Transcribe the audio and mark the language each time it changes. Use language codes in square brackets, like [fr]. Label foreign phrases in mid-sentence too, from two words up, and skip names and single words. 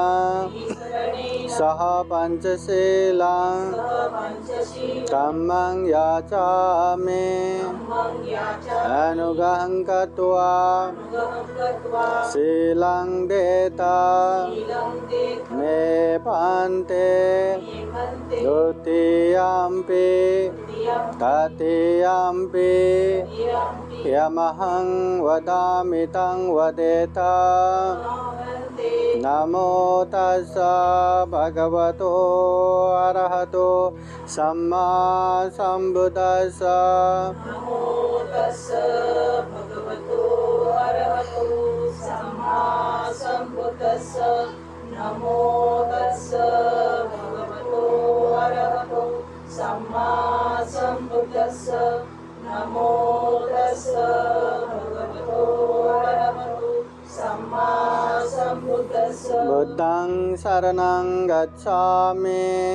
[pi] सह पञ्चशीलं धम्मं याचामि अनुगहं कृत्वा शीलं देता मे पान्ते द्वितीयम्पि तृतीयम्पि यमहं वदामि तं वदेत नमो तस्स भगवतो अरहतो सम्मा सम्बुद्दस्स नमो तस्स भगवतो अरहतो सम्मा सम्बुद्दस्स नमो तस्स भगवतो अरहतो सम्मा सम्बुद्दस्स नमो तस्स भगवतो अरहतो सम्मा सम्बुद्दस्स बुद्धं शरणं गच्छामि